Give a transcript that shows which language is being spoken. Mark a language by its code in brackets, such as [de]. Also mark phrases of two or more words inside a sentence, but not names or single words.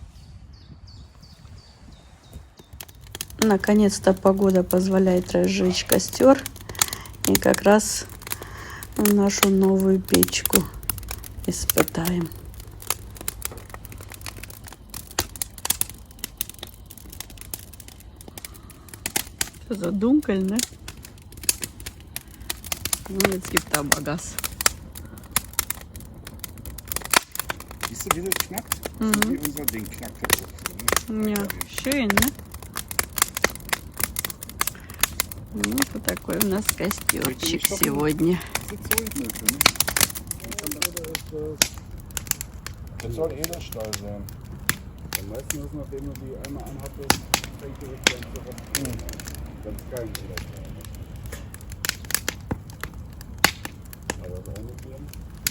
[ru] Наконец-то погода позволяет разжечь костер. И как раз нашу новую печку испытаем. Что за [de] dunkel, ne? Jetzt gibt aber Gas. Siehst du, wie das knackt? So wie unser Ding knackt jetzt. Ne? Ja, schön, ne? [ru] Ну, вот такой у нас костерчик сегодня. [de] Das soll Edelstahl sein. Am meisten ist, nachdem du die einmal anhattest, fängt die richtig an zu rotten. Ganz geil Edelstahl. Aber reinigen.